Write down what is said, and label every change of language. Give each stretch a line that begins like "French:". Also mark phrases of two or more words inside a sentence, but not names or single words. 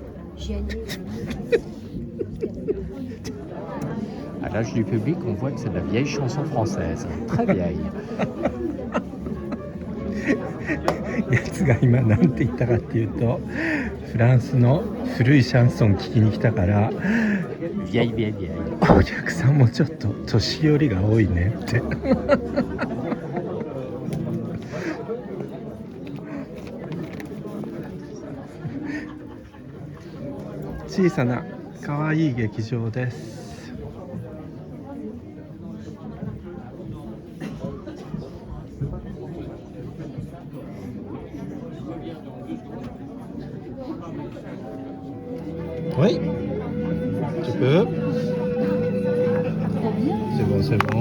French: À l'âge du public, on voit que c'est de la vieille chanson française. Très vieille.
Japanese: やつが今なんて言ったかっていうと、フランスの古いシャンソン聴きに来たから、
French: Vieille, vieille, vieille.
Japanese: お客さんもちょっと年寄りが多いねって。小さな可愛い劇場です。
French: Oui, tu peux. C'est bon, c'est bon.